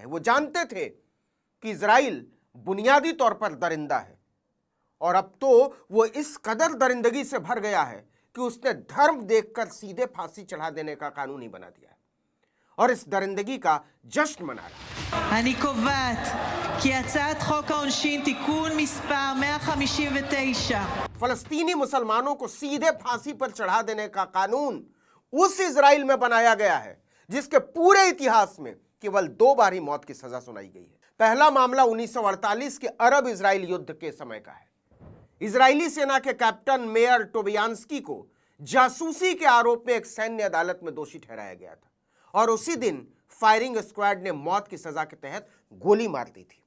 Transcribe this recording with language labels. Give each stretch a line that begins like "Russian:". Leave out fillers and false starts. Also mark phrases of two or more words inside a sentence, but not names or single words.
Hindi: वो जानते थे कि इजराइल बुनियादी तौर पर दरिंदा है और अब तो वो इस कदर दरिंदगी से भर गया है कि उसने धर्म देखकर सीधे फांसी चढ़ा देने का कानून ही बना दिया है और इस दरिंदगी का जश्न मना रहा है।
Hebrew: אני קובעת כי הצעת חוק העונשין תיקון מספר 159
Hindi: फलस्तीनी मुसलमानों को सीधे फांसी पर चढ़ा देने का कानून उस इजराइल में बनाया गया है जिसके पूरे इतिहास में केवल 2 बार ही मौत की सजा सुनाई गई है। पहला मामला 1948 के अरब इजराइल युद्ध के समय का है। इजरायली सेना के कैप्टन मेयर टोबियान्स्की को जासूसी के आरोप में एक सैन्य अदालत में दोषी ठहराया गया था और उसी दिन
English: firing squad
Hindi: ने मौत की सजा के तहत गोली मार दी थी।